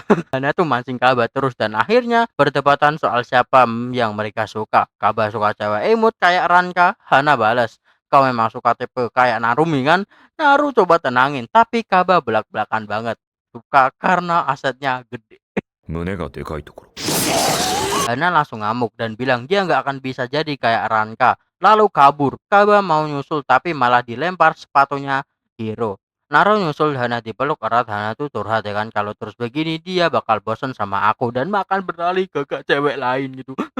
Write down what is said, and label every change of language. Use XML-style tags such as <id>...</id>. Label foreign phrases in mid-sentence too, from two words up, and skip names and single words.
<id>Hana tuh mancing Kaba terus dan akhirnya berdebatan soal siapa yang mereka suka. Kaba suka cewek imut kayak Ranka. Hana balas, kau memang suka tipe kayak Narumi kan? Naru coba tenangin, tapi Kaba belak-belakan banget. Suka karena asetnya gede.</id> <ja>胸がでかいところ</ja> <id>Hana langsung ngamuk dan bilang dia nggak akan bisa jadi kayak Ranka. Lalu kabur. Kaba mau nyusul tapi malah dilempar sepatunya Hiro. Naru nyusul Hana dipeluk erat. Hana tuh curhat ya kan, kalau terus begini dia bakal bosen sama aku dan makan beralih ke cewek lain gitu.</id>